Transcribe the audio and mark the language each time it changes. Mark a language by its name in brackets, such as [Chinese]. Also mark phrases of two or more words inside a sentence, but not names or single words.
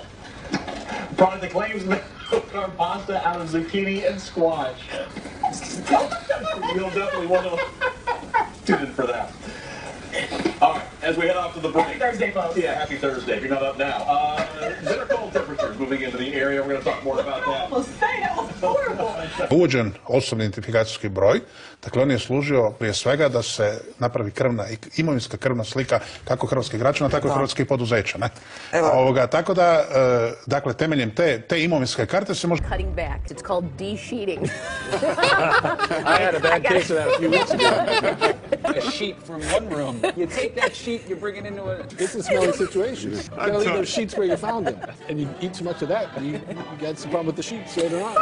[English] Product that claims our pasta out of zucchini and squash. You'll definitely want to tune in for that. All right, as we head off to the break. Happy Thursday, folks. Yeah, happy Thursday. If you're not up now. Better cold temperatures moving into the area. We're going to talk more about that. [Croatian] Uvođen osobni identifikacijski broj, dakle on je služio prije svega da se napravi imovinska krvna slika kako hrvatskih građana, tako i hrvatskih poduzeća. Ne? Tako da, dakle, temeljem te imovinske karte se može... [English] Cutting back. It's called de-sheeting. I had a bad case of that a few weeks ago. A sheet from one room. You take that sheet, you bring it into a... It's a smelly situation. You gotta leave those sheets where you found them. And you eat too much of that, you got some problem with the sheets later on.